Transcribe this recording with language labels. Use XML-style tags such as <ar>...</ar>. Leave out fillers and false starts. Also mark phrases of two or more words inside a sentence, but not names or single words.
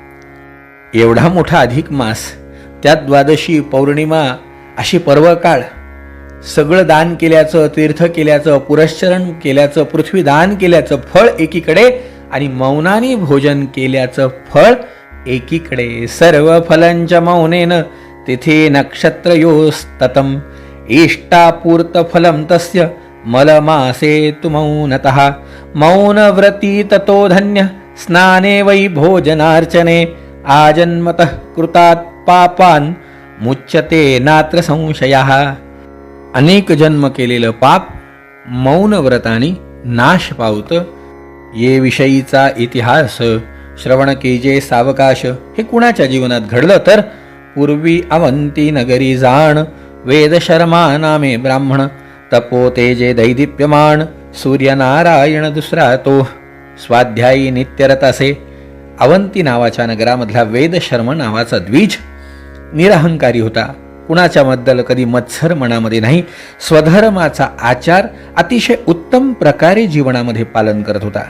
<mr>एवढा मोठा अधिक मास, त्यात द्वादशी, पौर्णिमा अशी पर्वकाळ, सगळं दान केल्याचं, तीर्थ केल्याचं, पुरश्चरण केल्याचं, पृथ्वी दान केल्याचं फळ एकीकडे आणि मौनाने भोजन केल्याचं फळ एकीकडे.</mr> <sa>सर्व फलंच मौनेन तिथे नक्षत्रयोस्ततम, इष्टापूर्त फलम तस्य मलमासे तु मौनतः. मौनव्रती ततो धन्य, स्नाने वै भोजनार्चने. आजन्मतः कृतात् पापान् मुच्यते नात्र संशयः.</sa> <mr>अनेक जन्म केलेलं पाप मौन व्रताने नाश पावतं. ये विषयीचा इतिहास श्रवण केजे सावकाश. हे कुणाच्या जीवनात घडलं तर पूर्वी अवंती नगरी जाण, वेद शर्मा नामे ब्राह्मण. तपो तेजे दैदिप्यमान, सूर्यनारायण दुसरा तो. स्वाध्यायी नित्यरत असे. अवंती नावाच्या नगरामधला वेद शर्म नावाचा द्विज निरहंकारी होता. कुणाच्या बद्दल कधी मत्सर मनामध्ये नाही. स्वधर्माचा आचार अतिशय उत्तम प्रकारे जीवनामध्ये पालन करत होता.</mr>